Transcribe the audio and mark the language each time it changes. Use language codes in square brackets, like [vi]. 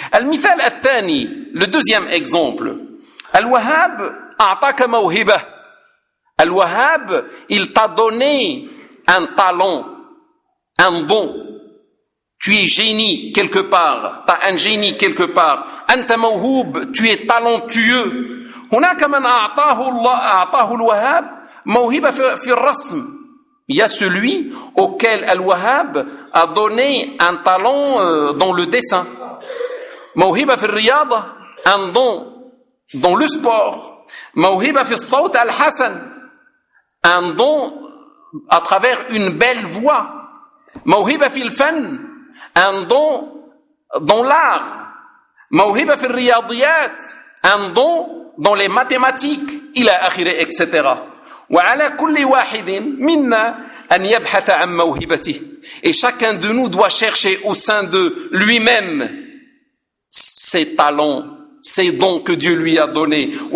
[ar] Al-Mithal al-Thani, [fr] le deuxième exemple. [ar] Al-Wahhab a'taka mawhiba. [fr] Al-Wahhab, il t'a donné un talent, un don. Tu es génie quelque part. T'as un génie quelque part. [ar] أنت موهوب, [fr] tu es talentueux. [ar] هناك من أعطاه الله, أعطاه الوهاب موهبة في الرسم. [fr] Il y a celui auquel الوهاب a donné un talent dans le dessin. [ar] موهبة في الرياضة, [fr] un don dans le sport. [ar] موهبة في الصوت الحسن, [fr] un don à travers une belle voix. [ar] موهبة في الفن, [fr] un don dans l'art. [ar] موهبة في الرياضيات, [fr] un don dans les mathématiques, [ar] إلى آخره, [fr] etc. [ar] وعلى كل واحد منا أن يبحث عن موهبته. [fr] Et chacun de nous doit chercher au sein de lui-même ses talents, ces dons que Dieu lui a donnés.